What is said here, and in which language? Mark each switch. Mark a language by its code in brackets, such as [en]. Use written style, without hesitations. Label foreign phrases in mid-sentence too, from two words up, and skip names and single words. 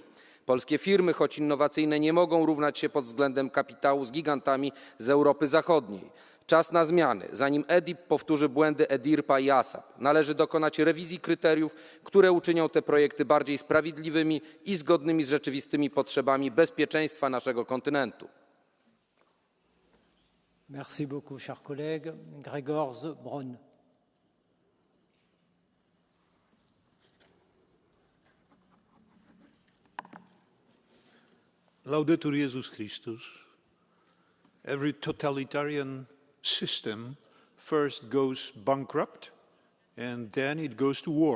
[pl] Polskie firmy, choć innowacyjne, nie mogą równać się pod względem kapitału z gigantami z Europy Zachodniej. Czas na zmiany. Zanim EDIP powtórzy błędy EDIRPA i ASAP, należy dokonać rewizji kryteriów, które uczynią te projekty bardziej sprawiedliwymi i zgodnymi z rzeczywistymi potrzebami bezpieczeństwa naszego kontynentu. [fr] Merci beaucoup, cher collègue. Gregors Braun. [la] Laudetur Jesus Christus. [en] Every totalitarian system first goes bankrupt and then it goes to war.